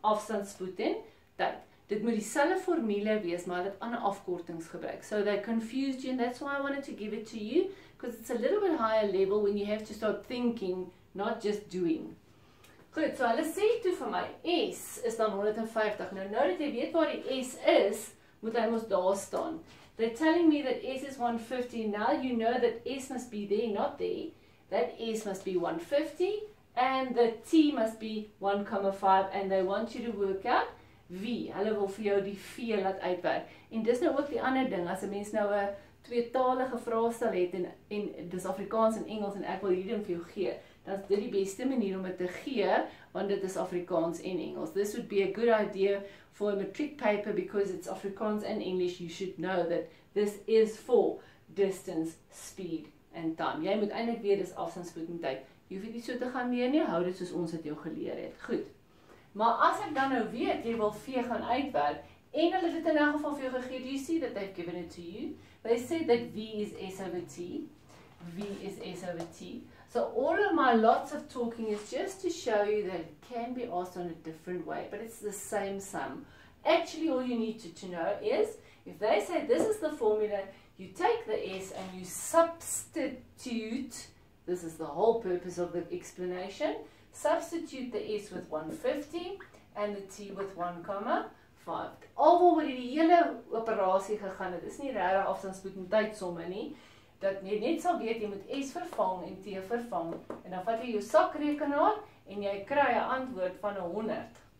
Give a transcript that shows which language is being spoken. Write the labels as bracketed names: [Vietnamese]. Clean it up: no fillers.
[Afrikaans] Afstand, spoed en tyd. Dit moet dieselfde formule wees, maar dit ander afkortings gebruik. [English] So they confused you and that's why I wanted to give it to you. Because it's a little bit higher level when you have to start thinking, not just doing. [Afrikaans] Goed, so hulle sê toe vir my, S is dan 150. Nou dat jy weet waar die S is, moet hy mos daar staan. [English] They're telling me that S is 150. Now you know that S must be there, not there. That S must be 150 and the T must be 1,5 and they want you to work out V. [Afrikaans] Hulle wil vir jou die V laat uitwerk. En dis nou ook die ander ding, as 'n mens nou 'n tweetalige vraestel het en dis Afrikaans en Engels en ek wil hierdie vir jou gee, dan is dit die beste manier om dit te gee, want dit is Afrikaans en Engels. [English] This would be a good idea for a matric paper because it's Afrikaans and English. You should know that this is for distance, speed and time. [Afrikaans] Jy moet eintlik weet dis afstand, spoed en tyd. Jy hoef nie so te gaan leer nie, hou dit soos ons dit jou geleer het. Goed. Maar as ek dan nou weet, jy wil V gaan uitwerk, en hulle dit in elk geval vir jou gegee, [English] do you see that they've given it to you? They said that V is S over T. V is S over T. So all of my lots of talking is just to show you that it can be asked on a different way, but it's the same sum. Actually, all you need to know is, if they say this is the formula, you take the S and you substitute, this is the whole purpose of the explanation, substitute the S with 150 and the T with 1,5. [Afrikaans] Alhoewel oor die hele operasie gegaan het, is nie regtig afstandspoed en tydsomme nie, dat jy net sal weet, jy moet S vervang en T vervang, en dan vat jy jou sakrekenaar, en jy kry 'n antwoord van 100.